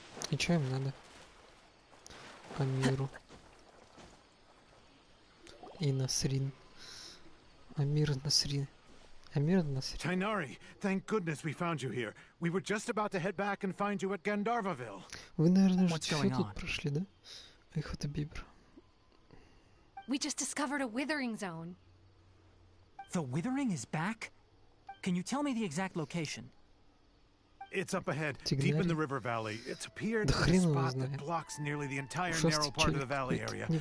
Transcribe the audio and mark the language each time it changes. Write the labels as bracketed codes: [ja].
[ru] И чё им надо? Амиру. И Насрин. Амир Насрин. Амир Насрин. [en] Tainari, thank goodness we found you here. We were just about to head back and find you at Gandharvaville. [ru] Вы, наверное, уже всё тут прошли, да? Эх, это Бибер. [en] We just discovered a withering zone. The withering is back? Can you tell me the exact location? It's up ahead, deep in the river valley. It's appeared in a spot that blocks nearly the entire narrow part of the valley area.